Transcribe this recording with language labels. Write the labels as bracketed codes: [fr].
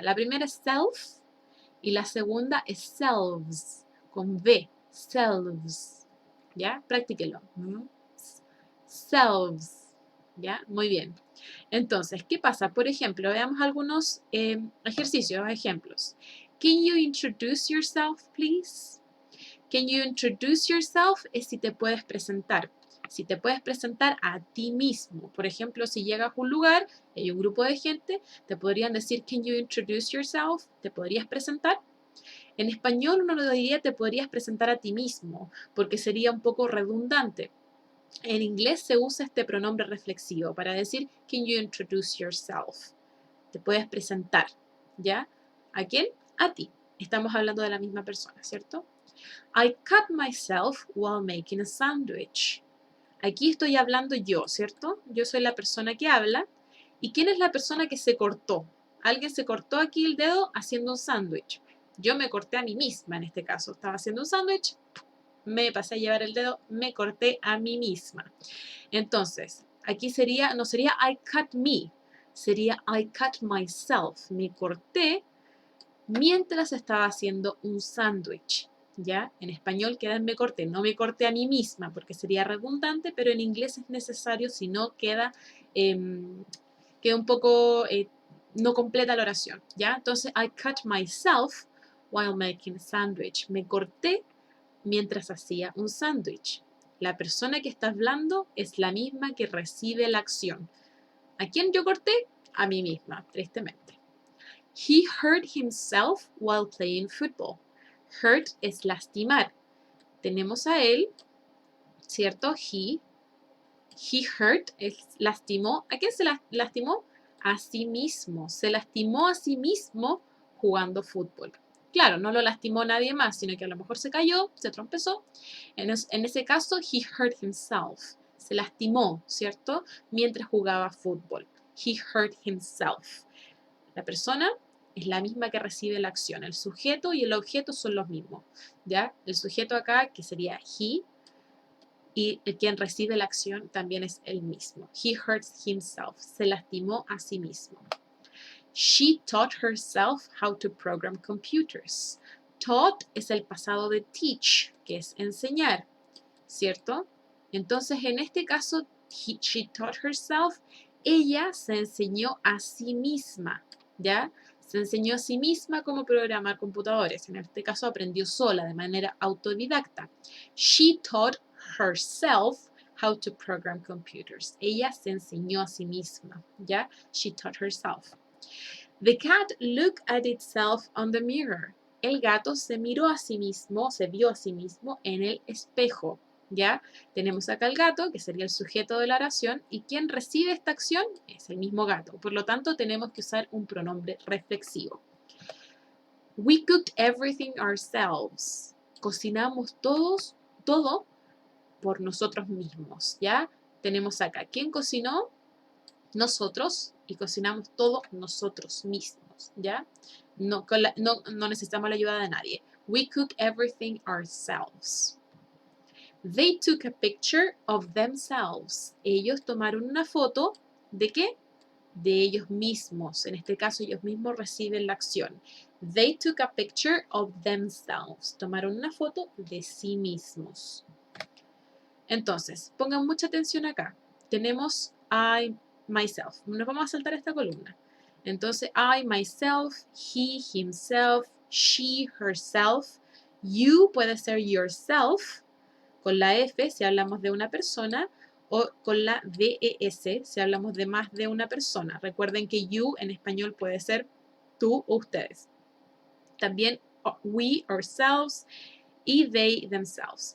[es] La primera es self y la segunda es selves, con V, selves. ¿Ya? Practíquenlo. Selves. ¿Ya? Muy bien. Entonces, ¿qué pasa? Por ejemplo, veamos algunos ejercicios, ejemplos. [en] Can you introduce yourself, please? Can you introduce yourself? [es] Es si te puedes presentar. Si te puedes presentar a ti mismo. Por ejemplo, si llegas a un lugar, hay un grupo de gente, te podrían decir, [en] can you introduce yourself? [es] ¿Te podrías presentar? En español uno lo diría, te podrías presentar a ti mismo, porque sería un poco redundante. En inglés se usa este pronombre reflexivo para decir, [en] can you introduce yourself? [es] Te puedes presentar, ¿ya? ¿A quién? A ti. Estamos hablando de la misma persona, ¿cierto? [en] I cut myself while making a sandwich. [es] Aquí estoy hablando yo, ¿cierto? Yo soy la persona que habla. ¿Y quién es la persona que se cortó? Alguien se cortó aquí el dedo haciendo un sándwich. Yo me corté a mí misma en este caso. Estaba haciendo un sándwich, me pasé a llevar el dedo, me corté a mí misma. Entonces, aquí sería, no sería [en] I cut me, [es] sería [en] I cut myself. [es] Me corté mientras estaba haciendo un sándwich. ¿Ya? En español queda en me corté, no me corté a mí misma porque sería redundante, pero en inglés es necesario, si no queda, queda un poco, no completa la oración, ¿ya? [en] Entonces, I cut myself while making a sandwich. [es] Me corté mientras hacía un sándwich. La persona que está hablando es la misma que recibe la acción. ¿A quién yo corté? A mí misma, tristemente. [en] He hurt himself while playing football. [es] Hurt es lastimar. Tenemos a él, ¿cierto? [en] He hurt [es] es lastimó. ¿A quién se lastimó? A sí mismo. Se lastimó a sí mismo jugando fútbol. Claro, no lo lastimó nadie más, sino que a lo mejor se cayó, se trompezó. En ese caso, [en] he hurt himself. [es] Se lastimó, ¿cierto? Mientras jugaba fútbol. [en] He hurt himself. [es] La persona es la misma que recibe la acción. El sujeto y el objeto son los mismos, ¿ya? El sujeto acá, que sería he, y el quien recibe la acción también es el mismo. [en] He hurts himself. [es] Se lastimó a sí mismo. [en] She taught herself how to program computers. [es] Taught es el pasado de teach, que es enseñar, ¿cierto? Entonces, en este caso, [en] she taught herself, [es] ella se enseñó a sí misma, ¿ya? Se enseñó a sí misma cómo programar computadores. En este caso, aprendió sola, de manera autodidacta. [en] She taught herself how to program computers. [es] Ella se enseñó a sí misma, ¿ya? [en] She taught herself. The cat looked at itself on the mirror. [es] El gato se miró a sí mismo, se vio a sí mismo en el espejo, ¿ya? Tenemos acá el gato, que sería el sujeto de la oración, y quien recibe esta acción es el mismo gato. Por lo tanto, tenemos que usar un pronombre reflexivo. [en] We cooked everything ourselves. [es] Cocinamos todo por nosotros mismos, ¿ya? Tenemos acá, ¿quién cocinó? Nosotros, y cocinamos todo nosotros mismos, ¿ya? No necesitamos la ayuda de nadie. [en] We cook everything ourselves. They took a picture of themselves. [es] Ellos tomaron una foto ¿de qué? De ellos mismos. En este caso, ellos mismos reciben la acción. [en] They took a picture of themselves. [es] Tomaron una foto de sí mismos. Entonces, pongan mucha atención acá. Tenemos I, myself. Nos vamos a saltar esta columna. [en] Entonces, I, myself, he, himself, she, herself. [es] You puede ser yourself, con la F si hablamos de una persona, o con la DES si hablamos de más de una persona. Recuerden que you en español puede ser tú o ustedes. [en] También we, ourselves, y they, themselves.